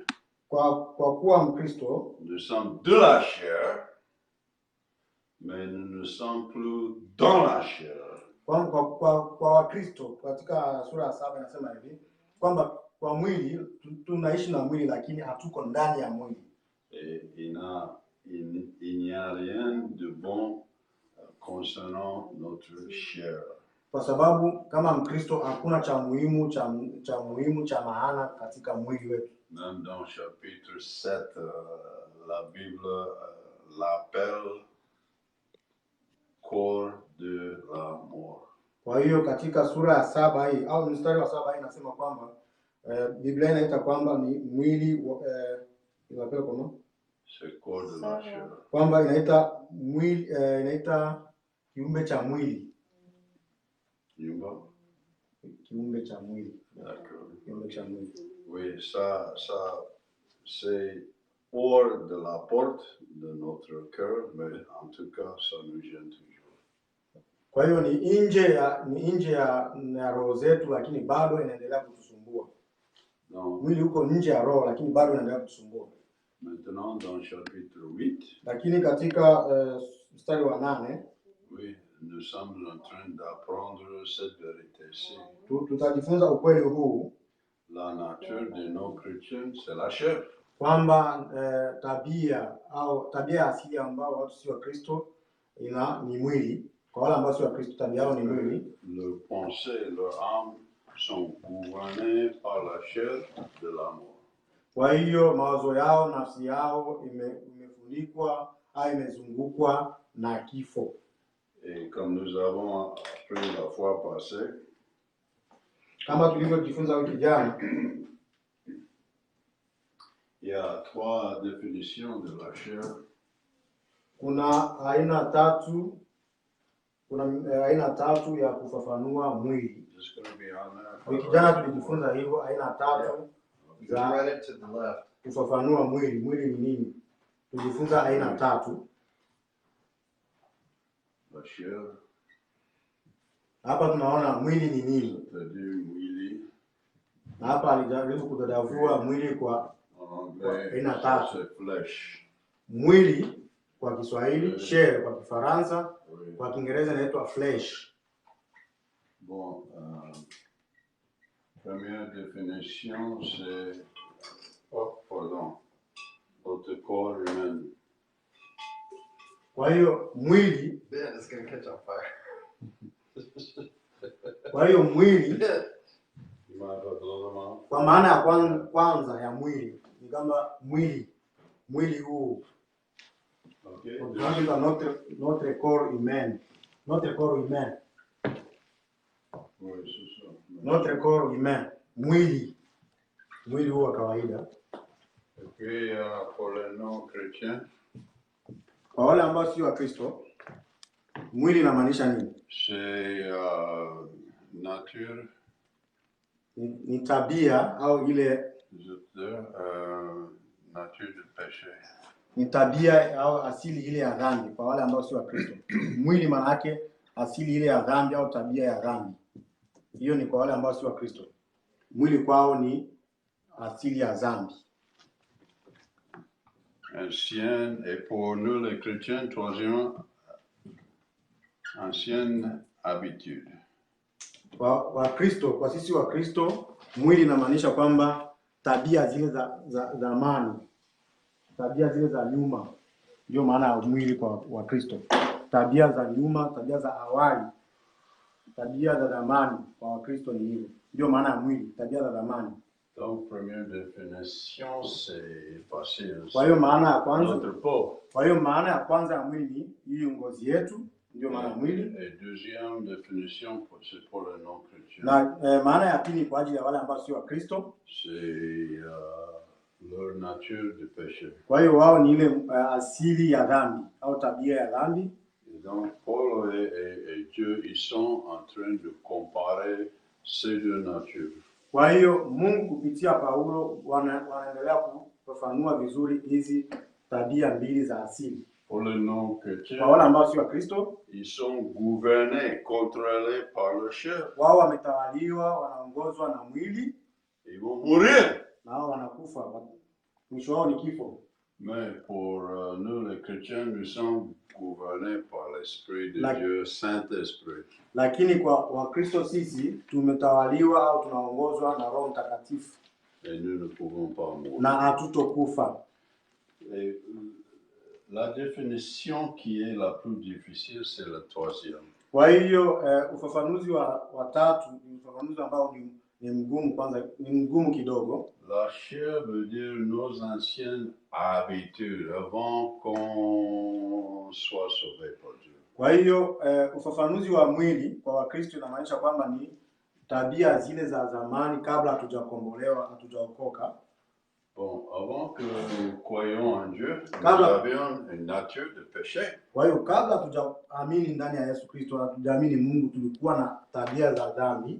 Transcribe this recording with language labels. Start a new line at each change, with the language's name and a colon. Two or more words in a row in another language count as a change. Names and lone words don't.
Swahili: kwa kuwa Mkristo,
French: nous sommes de la chair, mais nous ne sommes plus dans la chair.
Swahili: Kwa Wakristo katika sura ya 7 inasema hivi kwamba kwa mwili tunaishi na mwili lakini hatuko ndani ya mwili.
French: Et il n'y a rien de bon concernant notre chair.
Swahili: Kwa sababu kama Mkristo hakuna cha muhimu cha maana katika mwili wetu.
French: Même dans chapitre 7, la Bible l'appelle corps de la mort.
Swahili: Kwa hiyo katika sura ya 7 hii au mstari wa 7 hii inasema kwamba Biblia inaita kwamba ni mwili inapewa kama
French: c'est corps de la chair.
Swahili: Kwamba inaita mwili inaita kiumbe cha mwili. Kiumbe cha mwili. D'accord. Kiumbe cha mwili.
French: Oui, ça c'est hors de la porte de notre cœur, mais en tout cas ça nous gêne toujours.
Swahili: Kwa hiyo ni nje ya roho zetu lakini bado inaendelea kutusumbua. Mwili uko nje ya roho lakini bado inaendelea kutusumbua.
French: Maintenant dans chapitre 8,
Swahili: lakini katika mstari wa 8,
French: oui, nous sommes en train d'apprendre cette vérité-ci.
Swahili: Tutajifunza ukweli huu.
French: La nature de nos chrétiens, c'est la chair.
Swahili: kwamba tabia asili ambao watu si wa Kristo ni mwili. Kwa wale ambao si wa Kristo tabia yao ni mwili.
French: Leurs pensées, leurs âmes sont gouvernées par la chair de la mort.
Swahili: Kwa hiyo mawazo yao, nafsi yao imefunikwa au imezungukwa na kifo.
French: Et comme nous avons appris la fois passée,
Swahili: kama tulivyojifunza wiki jana,
French: il y a 3 définitions de la chair.
Swahili: Kuna aina tatu ya kufafanua mwili. Wiki jana tulijifunza hivyo aina 3 za kufafanua mwili. Mwili ni nini? Tulijifunza aina 3. La chair. Hapa tunaona mwili ni nini. Na hapa alijaribu kudadavua mwili kwa aina 3. Mwili kwa Kiswahili, chair kwa Kifaransa, kwa Kiingereza inaitwa flesh.
French: Bon, première définition c'est notre corps humain.
Swahili: Kwa hiyo mwili,
English: Ben, it's going to catch on fire.
Swahili: Kwa hiyo mwili kwa maana ya kwanza ya mwili ni kama mwili huu. Okay.
French: Notre corps humain. Notre corps humain. Oui, c'est ça. Notre corps humain.
Swahili: Mwili huu wa kawaida.
French: Et puis pour les non-chrétiens,
Swahili: kwa wale ambao si wa Kristo, mwili inamaanisha nini?
French: C'est nature.
Swahili: Ni tabia au ile
French: nature de péché.
Swahili: Ni tabia au asili ile ya dhambi kwa wale ambao si wa Kristo. Mwili maana yake asili ile ya dhambi au tabia ya dhambi. Hiyo ni kwa wale ambao si wa Kristo. Mwili kwao ni asili ya dhambi. Ancienne, et pour nous les chrétiens, troisième, ancienne habitude. Wa Kristo, kwa sisi wa Kristo, mwili inamaanisha kwamba tabia zile za zamani, tabia zile za nyuma, ndio maana ya mwili kwa wa Kristo. Tabia za nyuma, tabia za awali, tabia za zamani kwa wa Kristo ni hivyo. Ndio maana ya mwili, tabia za zamani.
French: Donc première définition c'est passé.
Swahili: Kwa hiyo maana ya kwanza,
French: notre peau.
Swahili: Kwa hiyo maana ya kwanza ya mwili hii ngozi yetu, ndio maana ya mwili.
French: Et deuxième définition c'est pour les non-chrétiens.
Swahili: Na maana ya pili kwa ajili ya wale ambao si wa Kristo,
French: c'est leur nature de péché.
Swahili: Kwa hiyo wao ni ile asili ya dhambi au tabia ya dhambi.
French: Et donc Paul et Dieu ils sont en train de comparer ces deux natures.
Swahili: Kwa hiyo Mungu kupitia Paulo wanaendelea kufafanua vizuri hizi tabia mbili za asili.
French: Pour les non-chrétiens,
Swahili: kwa wale ambao si wa Kristo,
French: ils sont gouvernés, contrôlés par le chair.
Swahili: Wao wametawaliwa, wanaongozwa na mwili.
French: Ils vont mourir.
Swahili: Na wao wanakufa. Mwisho wao ni kifo.
French: Mais pour nous les chrétiens, nous sommes gouvernés par l'Esprit de Dieu, Saint-Esprit.
Swahili: Lakini kwa Wakristo sisi tumetawaliwa au tunaongozwa na Roho Mtakatifu.
French: Et nous ne pouvons pas mourir.
Swahili: Na hatutokufa.
French: Et la définition qui est la plus difficile, c'est la troisième.
Swahili: Kwa hiyo ufafanuzi wa tatu ni ufafanuzi ambao ni mgumu kwanza, ni mgumu kidogo.
French: La chair veut dire nos anciennes habitudes avant qu'on soit sauvé par Dieu.
Swahili: Kwa hiyo ufafanuzi wa mwili kwa Wakristo inamaanisha kwamba ni tabia zile za zamani kabla hatujakombolewa, hatujaokoka.
French: Bon, avant que nous croyions en Dieu, nous avions une nature de péché.
Swahili: Kwa hiyo kabla hatujaamini ndani ya Yesu Kristo, hatujaamini Mungu, tulikuwa na tabia za dhambi.